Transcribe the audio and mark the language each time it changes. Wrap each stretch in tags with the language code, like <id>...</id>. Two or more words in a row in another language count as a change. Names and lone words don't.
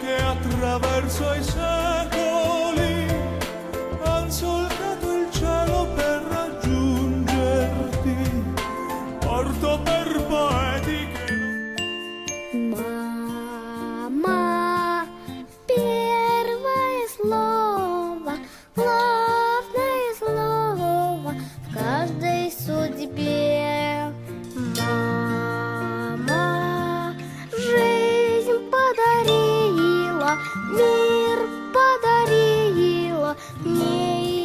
<it>attraverso i secoli han solcato il cielo per raggiungerti, porto per poetiche.</it> <ru>Мама, первое слово, главное слово в каждой судьбе. Мама, жизнь подарила, мир подарила мне</ru>